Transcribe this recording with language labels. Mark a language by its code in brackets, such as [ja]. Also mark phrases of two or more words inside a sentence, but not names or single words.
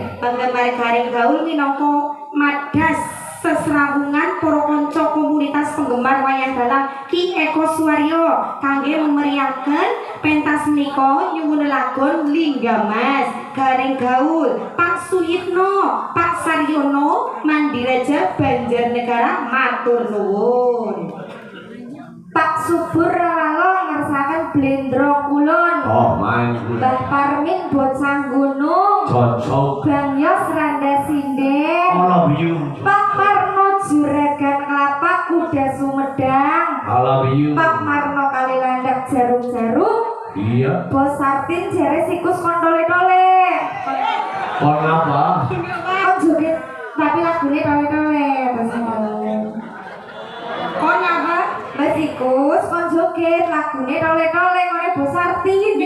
[jv] Penggemar Garing Gaul minangka madas sesrawungan para kanca komunitas penggemar wayang dalang Ki Eko Suwaryo kangge memeriahkan pentas menika nyuwun lagon Linggamas Garing Gaul Pak Suyitno Pak Saryono Mandiraja Banjarnegara matur nuwun. Pak Subur Rawalo ngersakan Blendro Kulon. Oh, main Gus. Mbah Parmin Bocang Gunung. Cocok. Bang Yos Randa Sinden. [en] I love you. [jv] Pak Parno Juragan Kelapa Kuda Sumedang. [en] I love you. [jv] Pak Marno Kalilandak Jarum-Jarum. Iya. Bos Sartin jare sikus kontole-tole. Kon apa? Kon joget tapi lagune tole-tole. Kon apa? Basikus kon joget lagune tole-tole ngene Bos Sartin